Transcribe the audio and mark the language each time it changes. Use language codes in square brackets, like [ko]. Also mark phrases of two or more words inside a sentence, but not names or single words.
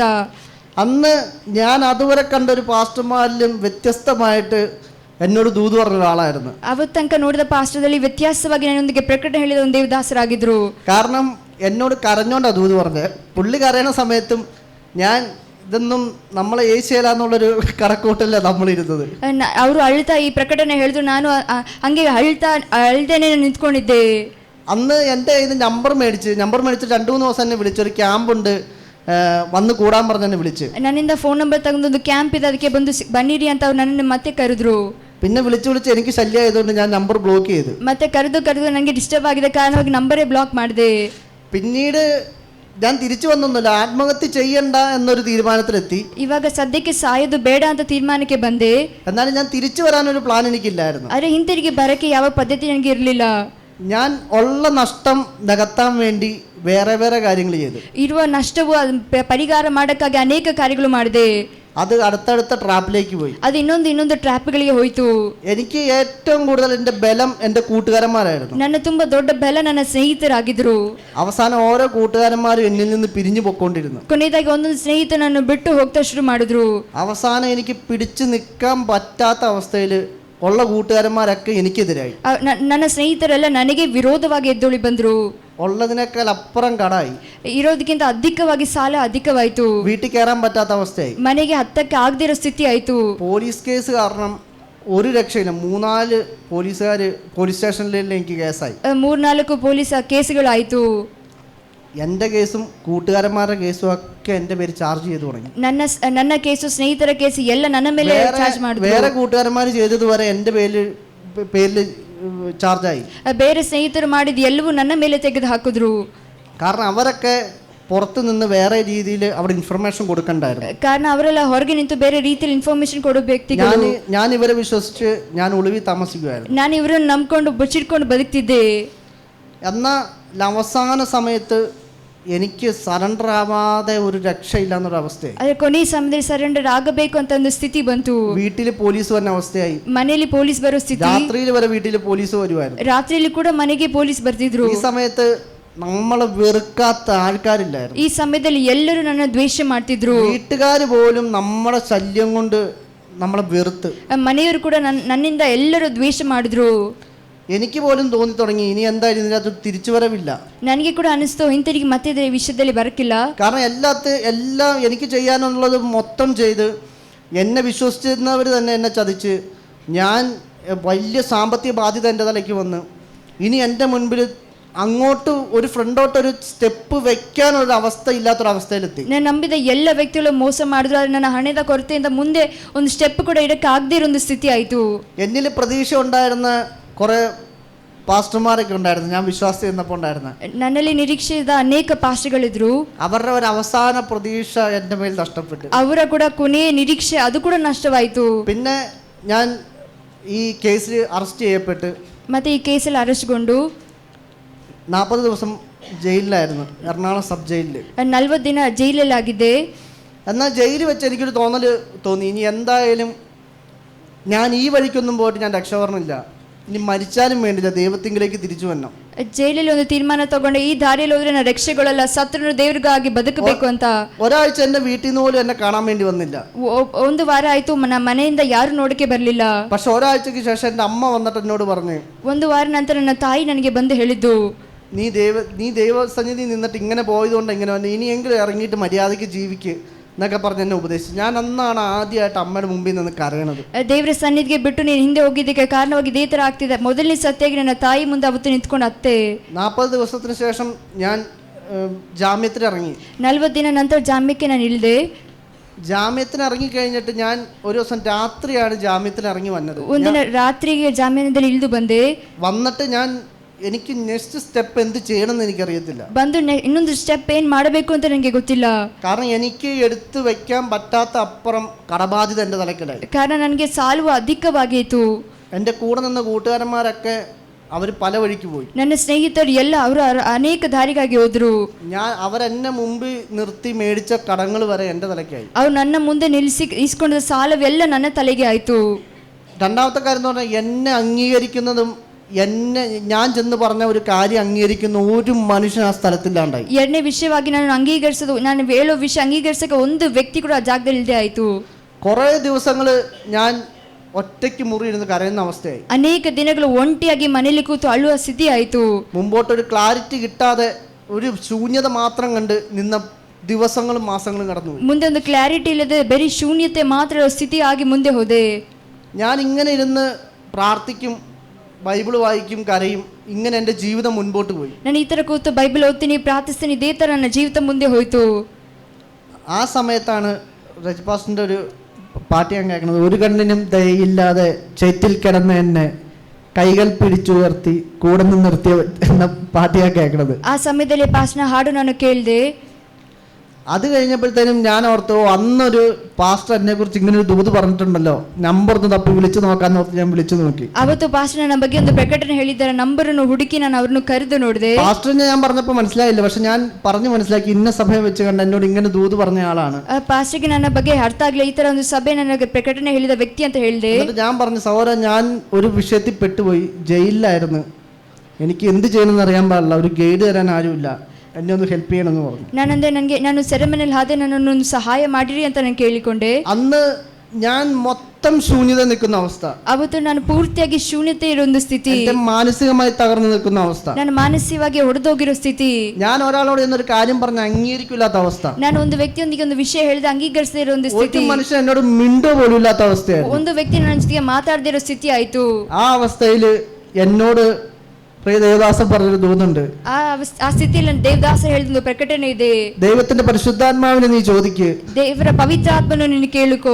[ml] അന്ന് ഞാൻ അതുവരെ കണ്ട ഒരു പാസ്റ്റർമാരിലും വ്യത്യസ്തമായിട്ട് എന്നോട് ദൂത് പറഞ്ഞ ഒരാളായിരുന്നു. [kn] ಅವತ್ತು ತನಕ ನೋಡಿದ ಪಾಸ್ಟರ್ದಲ್ಲಿ ವ್ಯತ್ಯಾಸವಾಗಿ ನನ್ನೊಂದಿಗೆ ಪ್ರಕಟಣೆ ಹೇಳಿದ ಒಂದು ದೇವದಾಸರಾಗಿದ್ರು. [ml] കാരണം എന്നോട് കരഞ്ഞോണ്ടാ ദൂത് പറഞ്ഞത്. പുള്ളി കരയണ സമയത്തും ഞാൻ ഇതൊന്നും നമ്മളെ ഏഷ്യയിലാന്നുള്ളൊരു കണക്കൂട്ടല്ല നമ്മളിരുന്നത്. [kn] ಅವರು ಅಳ್ತಾ ಈ ಪ್ರಕಟಣೆ ಹೇಳಿದ್ರು, ನಾನು ಹಂಗೆ ಅಳ್ದೇನೆ ನಿಂತ್ಕೊಂಡಿದ್ದೆ. [ml] അന്ന് എൻ്റെ ഇത് നമ്പർ മേടിച്ച് 2-3 ദിവസം എന്നെ വിളിച്ചു. ഒരു ക്യാമ്പുണ്ട്, വന്ന് കൂടാൻ പറഞ്ഞ് എന്നെ വിളിച്ച്. [kn] ನನ್ನಿಂದ ಫೋನ್ ನಂಬರ್ ತಗೊಂಡು ಕ್ಯಾಂಪ್ ಇದೆ, ಅದಕ್ಕೆ ಬಂದು ಬನ್ನಿರಿ ಅಂತ ಅವ್ರು ನನ್ನನ್ನು ಮತ್ತೆ ಕರೆದ್ರು. [ml] പിന്നെ വിളിച്ച് എനിക്ക് ശല്യം ആയതുകൊണ്ട് ഞാൻ നമ്പർ ബ്ലോക്ക് ചെയ്തു. [kn] ಮತ್ತೆ ಕರೆದು ನನಗೆ ಡಿಸ್ಟರ್ಬ್ ಆಗಿದೆ ಕಾರಣವಾಗಿ ನಂಬರೇ ಬ್ಲಾಕ್ ಮಾಡಿದೆ. [ml] പിന്നീട് ഞാൻ തിരിച്ചു വന്നൊന്നുമില്ല, ആത്മഹത്യ ചെയ്യണ്ട എന്നൊരു തീരുമാനത്തിലെത്തി. [kn] ಇವಾಗ ಸದ್ಯಕ್ಕೆ ಸಾಯೋದು ಬೇಡ ಅಂತ ತೀರ್ಮಾನಕ್ಕೆ ಬಂದೆ. [ml] എന്നാലും ഞാൻ തിരിച്ചു വരാനൊരു പ്ലാൻ എനിക്കില്ലായിരുന്നു. [kn] ಆದರೆ ಹಿಂತಿರುಗಿ ಬರಕ್ಕೆ ಯಾವ ಪದ್ಧತಿ ನನಗೆ ಇರಲಿಲ್ಲ. [ml] ഞാൻ ഉള്ള നഷ്ടം നികത്താൻ വേണ്ടി വേറെ കാര്യങ്ങൾ ചെയ്തു. [kn] ಇರುವ ನಷ್ಟವು ಪರಿಹಾರ ಮಾಡಕ್ಕಾಗಿ ಅನೇಕ ಕಾರ್ಯಗಳು ಮಾಡಿದೆ. [ml] അത് അടുത്തടുത്ത ട്രാപ്പിലേക്ക് പോയി. [kn] ಅದು ಇನ್ನೊಂದು ಟ್ರ್ಯಾಪ್ಗಳಿಗೆ ಹೋಯ್ತು. [ml] എനിക്ക് ഏറ്റവും കൂടുതൽ എൻ്റെ ബലം എൻ്റെ കൂട്ടുകാരന്മാരായിരുന്നു. [kn] ನನ್ನ ತುಂಬಾ ದೊಡ್ಡ ಬಲ ನನ್ನ ಸ್ನೇಹಿತರಾಗಿದ್ರು. [ml] അവസാനം ഓരോ കൂട്ടുകാരന്മാരും എന്നിൽ നിന്ന് പിരിഞ്ഞു പൊക്കോണ്ടിരുന്നു. [kn] ಕೊನೆಯದಾಗಿ ಒಂದೊಂದು ಸ್ನೇಹಿತನನ್ನು ಬಿಟ್ಟು ಹೋಗ್ತಾ ಶುರು ಮಾಡಿದ್ರು. [ml] അവസാനം എനിക്ക് പിടിച്ചു നിൽക്കാൻ പറ്റാത്ത അവസ്ഥയിൽ ഉള്ള കൂട്ടുകാരന്മാരൊക്കെ എനിക്കെതിരായി. [kn] ನನ್ನ ಸ್ನೇಹಿತರೆಲ್ಲ ನನಗೆ ವಿರೋಧವಾಗಿ ಎದ್ದೊಳಿ ಬಂದ್ರು. [ml] ഉള്ളതിനേക്കാൾ അപ്പുറം കടായി. [kn] ಇರೋದಕ್ಕಿಂತ ಅಧಿಕವಾಗಿ ಸಾಲ ಅಧಿಕವಾಯ್ತು. [ml] വീട്ടിൽ കയറാൻ പറ്റാത്ത അവസ്ഥയായി. [kn] ಮನೆಗೆ ಹತ್ತಕ್ಕೆ ಆಗದೇ ಇರೋ ಸ್ಥಿತಿ ಆಯ್ತು. [ml] പോലീസ് കേസ് കാരണം ഒരു രക്ഷയില്ല. 3-4 പോലീസുകാർ പോലീസ് സ്റ്റേഷനിൽ എനിക്ക് കേസായി. [kn] 3-4 ಪೊಲೀಸ್ ಕೇಸುಗಳಾಯ್ತು. [ml] എൻ്റെ കേസും കൂട്ടുകാരന്മാരുടെ കേസും ഒക്കെ എൻ്റെ പേര് ചാർജ് ചെയ്തു തുടങ്ങി. [kn] ನನ್ನ ಕೇಸು, ಸ್ನೇಹಿತರ ಕೇಸು ಎಲ್ಲ ನನ್ನ ಮೇಲೆ ಚಾರ್ಜ್ ಮಾಡಿದ್ರು. [ml] വേറെ കൂട്ടുകാരന്മാർ ചെയ്തത് വരെ എൻ്റെ പേരിൽ ചാർജായി. [kn] ಬೇರೆ ಸ್ನೇಹಿತರು ಮಾಡಿದ ಎಲ್ಲವೂ ನನ್ನ ಮೇಲೆ ತೆಗೆದು ಹಾಕಿದ್ರು. [ml] കാരണം അവരൊക്കെ പുറത്തു നിന്ന് വേറെ രീതിയിൽ അവിടെ ഇൻഫർമേഷൻ കൊടുക്കണ്ടായിരുന്നു. [kn] ಕಾರಣ ಅವರೆಲ್ಲ ಹೊರಗೆ ನಿಂತು ಬೇರೆ ರೀತಿಯಲ್ಲಿ ಇನ್ಫಾರ್ಮೇಶನ್ ಕೊಡೋ ವ್ಯಕ್ತಿಗಳು. [ml] ഞാൻ ഇവരെ വിശ്വസിച്ച് ഞാൻ ഒളിവിൽ താമസിക്കുമായിരുന്നു. [kn] ನಾನು ಇವರನ್ನು ನಂಬ್ಕೊಂಡು ಬಚ್ಚಿಟ್ಕೊಂಡು ಬದುಕ್ತಿದ್ದೆ. [ml] എന്നാൽ അവസാന സമയത്ത് എനിക്ക് സറണ്ടർ ആവാതെ ഒരു രക്ഷയില്ല എന്നൊരവസ്ഥയായി. [kn] ಅದೇ ಕೊನೆ ಸಮಯದಲ್ಲಿ ಸರೆಂಡರ್ ಆಗಬೇಕು ಅಂತ ಒಂದು ಸ್ಥಿತಿ ಬಂತು. [ml] വീട്ടിൽ പോലീസ് വരുന്ന അവസ്ഥയായി. [kn] ಮನೆಯಲ್ಲಿ ಪೊಲೀಸ್ ಬರೋ ಸ್ಥಿತಿ. [ml] രാത്രിയിൽ വരെ വീട്ടിൽ പോലീസ് വരുമായിരുന്നു. [kn] ರಾತ್ರಿಯಲ್ಲಿ ಕೂಡ ಮನೆಗೆ ಪೊಲೀಸ್ ಬರ್ತಿದ್ರು. [ml] ഈ സമയത്ത് നമ്മളെ വെറുക്കാത്ത ആൾക്കാരില്ലായിരുന്നു. [kn] ಈ ಸಮಯದಲ್ಲಿ ಎಲ್ಲರೂ ನನ್ನ ದ್ವೇಷ ಮಾಡ್ತಿದ್ರು. [ml] വീട്ടുകാർ പോലും നമ്മുടെ ശല്യം കൊണ്ട് നമ്മളെ വെറുത്ത്. [kn] ಮನೆಯವರು ಕೂಡ ನನ್ನಿಂದ ಎಲ್ಲರೂ ದ್ವೇಷ ಮಾಡಿದ್ರು. [ml] എനിക്ക് പോലും തോന്നി തുടങ്ങി ഇനി എന്തായാലും ഇതിനകത്ത് തിരിച്ചു വരവില്ല. [kn] ನನಗೆ ಕೂಡ ಅನಿಸ್ತು ಹಿಂತಿರುಗಿ ಮತ್ತೆ ಇದರ ವಿಷಯದಲ್ಲಿ ಬರಕಿಲ್ಲ. [ml] കാരണം എല്ലാം എനിക്ക് ചെയ്യാനുള്ളത് മൊത്തം ചെയ്ത് എന്നെ വിശ്വസിച്ചിരുന്നവർ തന്നെ എന്നെ ചതിച്ച് ഞാൻ വലിയ സാമ്പത്തിക ബാധ്യത എൻ്റെ തലയ്ക്ക് വന്ന് ഇനി എൻ്റെ മുൻപിൽ അങ്ങോട്ട് ഒരു ഫ്രണ്ടോട്ടൊരു സ്റ്റെപ്പ് വെക്കാനൊരു അവസ്ഥ ഇല്ലാത്തൊരവസ്ഥയിലെത്തി. [kn] ನಾನು ನಂಬಿದ ಎಲ್ಲ ವ್ಯಕ್ತಿಗಳು ಮೋಸ ಮಾಡಿದ್ರು. ಆದರೆ ನನ್ನ ಹಣದ ಕೊರತೆಯಿಂದ ಮುಂದೆ ಒಂದು ಸ್ಟೆಪ್ ಕೂಡ ಇಡಕ್ಕೆ ಆಗದೇ ಇರೋ ಒಂದು ಸ್ಥಿತಿ ಆಯಿತು. [ml] എന്നിൽ പ്രതീക്ഷ ഉണ്ടായിരുന്ന കുറേ പാസ്റ്റർമാരൊക്കെ ഉണ്ടായിരുന്നു, ഞാൻ വിശ്വാസത്തിൽ ഇരുന്നപ്പോൾ ഉണ്ടായിരുന്ന. [kn] ನನ್ನಲ್ಲಿ ನಿರೀಕ್ಷೆ ಇದ್ದ ಅನೇಕ ಪಾಸ್ಟರ್ಗಳಿದ್ರು. [ml] അവരുടെ ഒരു അവസാന പ്രതീക്ഷ എൻ്റെ മേൽ നഷ്ടപ്പെട്ടു. [kn] ಅವರ ಕೂಡ ಕೊನೆಯ ನಿರೀಕ್ಷೆ ಅದು ಕೂಡ ನಷ್ಟವಾಯಿತು. [ml] പിന്നെ ഞാൻ ഈ കേസിൽ അറസ്റ്റ് ചെയ്യപ്പെട്ട് [kn] ಮತ್ತೆ ಈ ಕೇಸಲ್ಲಿ ಅರೆಸ್ಟ್ಗೊಂಡು [ml] 40 ദിവസം ജയിലിലായിരുന്നു, എറണാകുളം സബ് ജയിലിൽ. [kn] 40 ದಿನ ജയിലിലാಗಿದ್ದೆ. [ml] എന്നാൽ ജയിലിൽ വെച്ച് എനിക്കൊരു തോന്നി ഇനി എന്തായാലും ഞാൻ ഈ വഴിക്കൊന്നും പോയിട്ട് ഞാൻ രക്ഷപ്പെടണില്ല, ഇനി മരിച്ചാലും വേണ്ടില്ല, ദൈവത്തിങ്കിലേക്ക് തിരിച്ചു വരണം. [kn] ಜೈಲಲ್ಲಿ ಒಂದು ತೀರ್ಮಾನ ತಗೊಂಡೆ, ಈ ದಾರಿಯಲ್ಲಿ ಹೋದ್ರೆ ನಾನು ರಕ್ಷೆಗೊಳ್ಳಲ್ಲ, ಸತ್ರು ದೇವ್ರಿಗಾಗಿ ಬದುಕಬೇಕು ಅಂತ. [ml] ഒരാഴ്ച എൻ്റെ വീട്ടിൽ നിന്ന് പോലും എന്നെ കാണാൻ വേണ്ടി വന്നില്ല. [kn] ಒಂದು ವಾರ ಆಯ್ತು, ಮನೆಯಿಂದ ಯಾರು ನೋಡಕ್ಕೆ ಬರಲಿಲ್ಲ. [ml] പക്ഷെ ഒരാഴ്ചക്ക് ശേഷം എൻ്റെ അമ്മ വന്നിട്ട് എന്നോട് പറഞ്ഞു, [kn] ಒಂದು ವಾರ ನಂತರ ನನ್ನ ತಾಯಿ ನನಗೆ ಬಂದು ಹೇಳಿದ್ದು, [ml] നീ ദൈവസന്നിധി നിന്നിട്ട് ഇങ്ങനെ പോയതുകൊണ്ട് ഇങ്ങനെ വന്നു, ഇനിയെങ്കിലും ഇറങ്ങിയിട്ട് മര്യാദയ്ക്ക് ജീവിക്ക് എന്നൊക്കെ പറഞ്ഞ് എന്നെ ഉപദേശിച്ചു. ഞാൻ അന്നാണ് ആദ്യമായിട്ട് അമ്മയുടെ മുമ്പിൽ നിന്ന് കരയണത്. [kn] ದೇವರ ಸನ್ನಿಧಿಗೆ ಬಿಟ್ಟು ನೀನು ಹಿಂದೆ ಹೋಗಿದ್ದಕ್ಕೆ ಕಾರಣವಾಗಿ ಇದೇ ಥರ ಆಗ್ತಿದೆ. ಮೊದಲನೇ ಸತ್ಯಾಗಿ ನನ್ನ ತಾಯಿ ಮುಂದೆ ಅವತ್ತು ನಿಂತ್ಕೊಂಡು ಅತ್ತೆ. [ml] 40 ദിവസത്തിന് ശേഷം ഞാൻ ജാമ്യത്തിൽ ഇറങ്ങി. [kn] 40 ದಿನ ನಂತರ ಜಾಮ್ಯಕ್ಕೆ ನಾನು ಇಳಿದೆ. [ml] ജാമ്യത്തിന് ഇറങ്ങിക്കഴിഞ്ഞിട്ട് ഞാൻ ഒരു ദിവസം രാത്രിയാണ് ജാമ്യത്തിൽ ഇറങ്ങി വന്നത്. [kn] ಒಂದಿನ ರಾತ್ರಿಗೆ ಜಾಮೀನದಲ್ಲಿ ಇಳಿದು ಬಂದೆ. [ml] വന്നിട്ട് ഞാൻ എനിക്ക് [en] next step [ml] എന്ത് ചെയ്യണമെന്ന് എനിക്കറിയത്തില്ല. [kn] ಬಂದು ಇನ್ನೊಂದು ಸ್ಟೆಪ್ ಏನ್ ಮಾಡಬೇಕು ಅಂತ ನನಗೆ ಗೊತ್ತಿಲ್ಲ. [ml] കാരണം എനിക്ക് എടുത്തു വെക്കാൻ പറ്റാത്ത അപ്പുറം കടബാധ്യത എൻ്റെ തലക്കിലായി. [kn] ಕಾರಣ ನನಗೆ ಸಾಲವು ಅಧಿಕವಾಗಿತ್ತು. [ml] എൻ്റെ കൂടെ നിന്ന കൂട്ടുകാരന്മാരൊക്കെ അവർ പല വഴിക്ക് പോയി. [kn] ನನ್ನ ಸ್ನೇಹಿತರು ಎಲ್ಲ ಅವರು ಅನೇಕ ದಾರಿಗಾಗಿ ಹೋದ್ರು. [ml] അവരെന്നെ മുമ്പിൽ നിർത്തി മേടിച്ച കടങ്ങൾ വരെ എൻ്റെ തലക്കായി. [kn] ಅವ್ರು ನನ್ನ ಮುಂದೆ ನಿಲ್ಲಿಸಿ ಇಸ್ಕೊಂಡ ಸಾಲವೆಲ್ಲ ನನ್ನ ತಲೆಗೆ ಆಯ್ತು. [ml] രണ്ടാമത്തെ കാര്യം എന്ന് പറഞ്ഞാൽ എന്നെ അംഗീകരിക്കുന്നതും ഞാൻ ചെന്ന് പറഞ്ഞ ഒരു കാര്യം അംഗീകരിക്കുന്ന ഒരു മനുഷ്യൻ ആ സ്ഥലത്തില്ലാണ്ടായി. [kn] ಎರಡನೇ ವಿಷಯವಾಗಿ ನಾನು ಹೇಳೋ ವಿಷಯ ಅಂಗೀಕರಿಸಕ್ಕೆ ಒಂದು ವ್ಯಕ್ತಿ ಕೂಡ ಆ ಜಾಗದಲ್ಲಿ ಇಲ್ಲದೆ ಆಯ್ತು. [ml] കുറേ ദിവസങ്ങൾ ഞാൻ ഒറ്റയ്ക്ക് മുറി ഇരുന്ന് കരയുന്ന അവസ്ഥയായി. [kn] ಅನೇಕ ದಿನಗಳು ಒಂಟಿಯಾಗಿ ಮನೆಯಲ್ಲಿ ಕೂತು ಅಳುವ ಸ್ಥಿತಿ ಆಯ್ತು. [ml] മുമ്പോട്ടൊരു ക്ലാരിറ്റി കിട്ടാതെ ഒരു ശൂന്യത മാത്രം കണ്ട് നിന്ന ദിവസങ്ങളും മാസങ്ങളും കടന്നുപോയി. [kn] ಮುಂದೆ ಒಂದು ಕ್ಲಾರಿಟಿ ಇಲ್ಲದೆ ಬರೀ ಶೂನ್ಯತೆ ಮಾತ್ರ ಸ್ಥಿತಿ ಆಗಿ ಮುಂದೆ ಹೋದೆ. [ml] ഞാൻ ഇങ്ങനെ ഇരുന്ന് പ്രാർത്ഥിക്കും, ബൈബിൾ വായിക്കും, കരയും. ഇങ്ങനെ എൻ്റെ ജീവിതം മുൻപോട്ട് പോയി. [kn] ನಾನು ಈ ತರ ಕೂತು ಬೈಬಲ್ ಓದ್ತೀನಿ, ಪ್ರಾರ್ಥಿಸ್ತೀನಿ, ಇದೇ ತರ ನನ್ನ ಜೀವಿತ ಮುಂದೆ ಹೋಯ್ತು. [ml] ആ സമയത്താണ് രജപാസിൻ്റെ ഒരു പാട്ട് ഞാൻ കേൾക്കുന്നത്. ഒരു കണ്ണിനും ദയയില്ലാതെ ചേറ്റിൽ കിടന്ന എന്നെ കൈകൾ പിടിച്ചുയർത്തി കൂടെ നിന്ന് നിർത്തിയ എന്ന പാട്ട് ഞാൻ കേൾക്കുന്നത്. [kn] ಆ ಸಮಯದಲ್ಲಿ ಪಾಸ್ನ ಹಾಡು ನಾನು ಕೇಳಿದೆ. [ml] അത് കഴിഞ്ഞപ്പോഴത്തേനും ഞാൻ ഓർത്തു, അന്നൊരു പാസ്റ്റർ എന്നെ കുറിച്ച് ഇങ്ങനെ ഒരു ദൂത് പറഞ്ഞിട്ടുണ്ടല്ലോ, നമ്പർ ഒന്ന് തപ്പി വിളിച്ചു നോക്കാന്ന് ഓർത്ത് ഞാൻ വിളിച്ചു നോക്കി. [kn] ಅವತ್ತು ಪಾಸ್ಟರ್ ನನ್ನ ಬಗ್ಗೆ ಒಂದು ಪ್ರಕಟಣೆ ಹೇಳಿದ್ದಾರೆ. ನಂಬರನ್ನು ಹುಡುಕಿ ನಾನು ಅವರನ್ನು ಕರೆದು ನೋಡಿದೆ. [ml] പാസ്റ്ററിനെ ഞാൻ പറഞ്ഞപ്പോൾ മനസ്സിലായില്ല, പക്ഷെ ഞാൻ പറഞ്ഞു മനസ്സിലാക്കി ഇന്ന സഭയെ വെച്ച് കണ്ട് എന്നോട് ഇങ്ങനെ ദൂത് പറഞ്ഞ ആളാണ്. [kn] ಪಾಸ್ಟರ್ಗೆ ನನ್ನ ಬಗ್ಗೆ ಅರ್ಥ ಆಗಲಿಲ್ಲ. ಈ ತರ ಒಂದು ಸಭೆ ನನಗೆ ಪ್ರಕಟಣೆ ಹೇಳಿದ ವ್ಯಕ್ತಿ ಅಂತ ಹೇಳಿದೆ. [ml] എന്നിട്ട് ഞാൻ പറഞ്ഞു, സഹോദരൻ, ഞാൻ ഒരു വിഷയത്തിൽ പെട്ടുപോയി, ജയിലിലായിരുന്നു, എനിക്ക് എന്ത് ചെയ്യണമെന്ന് അറിയാൻ പാടില്ല, ഒരു ഗൈഡ് തരാൻ ആരുമില്ല, എന്നെ ഒന്ന് ഹെൽപ്പ് ചെയ്യണമെന്ന് പറഞ്ഞു. [kn] ನಾನು ಸೆರೆಮನೆಯಲ್ಲಿ ಹಾದೆ, ನನ್ನನ್ನು ಒಂದು ಸಹಾಯ ಮಾಡಿರಿ ಅಂತ ನಾನು ಕೇಳಿಕೊಂಡೆ. [ml] അന്ന് ഞാൻ മൊത്തം ശൂന്യത നിൽക്കുന്ന അവസ്ഥ, [kn] ಅವತ್ತು ನಾನು ಪೂರ್ತಿಯಾಗಿ ಶೂನ್ಯತೆ ಇರೋ ಒಂದು ಸ್ಥಿತಿ, [ml] മാനസികമായി തകർന്നു നിൽക്കുന്ന അവസ്ഥ, [kn] ನಾನು ಮಾನಸಿಕವಾಗಿ ಹೊಡೆದೋಗಿರೋ ಸ್ಥಿತಿ, [ml] ഞാൻ ഒരാളോട് എന്നൊരു കാര്യം പറഞ്ഞ് അംഗീകരിക്കില്ലാത്ത അവസ്ഥ, [kn] ನಾನು ಒಂದು ವ್ಯಕ್ತಿಯೊಂದಿಗೆ ಒಂದು ವಿಷಯ ಹೇಳಿದ ಅಂಗೀಕರಿಸದೇ ಇರೋ ಒಂದು ಸ್ಥಿತಿ, [ml] ഒരു മനുഷ്യൻ എന്നോട് മിണ്ടോ പോലും ഇല്ലാത്ത അവസ്ഥയായിരുന്നു. [kn] ಒಂದು ವ್ಯಕ್ತಿ ನನ್ನ ಜೊತೆಗೆ ಮಾತಾಡದೇ ಇರೋ ಸ್ಥಿತಿ ಆಯ್ತು. [ml] ആ അവസ്ഥയിൽ എന്നോട് പ്രിയ ദേവദാസൻ പറഞ്ഞൊരു ദൂതുണ്ട്. [kn] ಆ ಸ್ಥಿತಿಯಲ್ಲಿ ದೇವದಾಸ ಹೇಳಿದ ಪ್ರಕಟಣೆ ಇದೆ. [ml] ദൈവത്തിന്റെ പരിശുദ്ധാത്മാവിനെ നീ ചോദിക്ക്, [kn] ದೇವರ ಪವಿತ್ರಾತ್ಮನು ನಿನ್ನ ಕೇಳುಕೋ.